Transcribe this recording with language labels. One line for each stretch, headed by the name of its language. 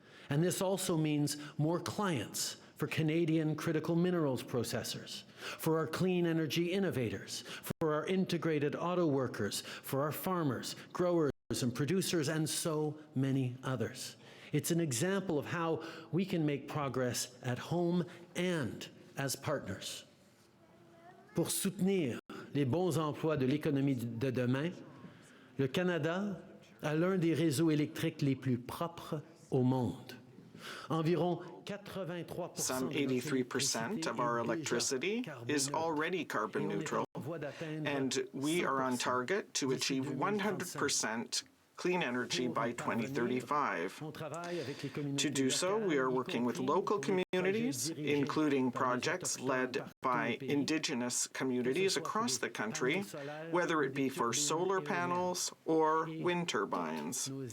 English: And this also means more clients for Canadian critical minerals processors, for our clean energy innovators, for our integrated auto workers, for our farmers, growers, and producers, and so many others. It's an example of how we can make progress at home and as partners.
French: Pour soutenir les bons emplois de l'économie de demain, le Canada a l'un des réseaux électriques les plus propres au monde. Environ 83%.
English: Some 83% of our electricity is already carbon neutral, and we are on target to achieve 100% clean energy by 2035. To do so, we are working with local communities, including projects led by Indigenous communities across the country, whether it be for solar panels or wind turbines.